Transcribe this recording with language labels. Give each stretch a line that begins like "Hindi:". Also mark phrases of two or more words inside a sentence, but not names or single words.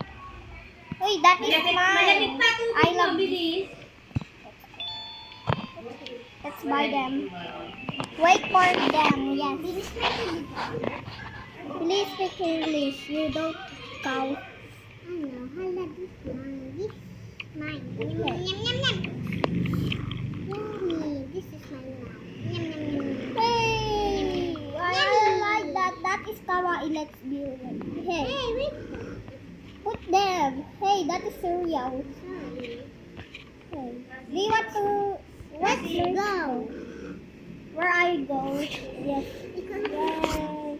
English: Uy, that is mine. I love this. Let's buy them. Wait for them. Yes. Please speak English. You don't cow. I know. I love this mine. This mine. Okay. Yum yum yum. Yummy. This is mine now. Yum yum yum. Hey, I like that. That is kawaii. Let's do it. Hey, Hey, wait. put them. Hey, that is cereal. Sorry. Hey. Do you want to? Let's go. Where I go? Yes. Because Yay.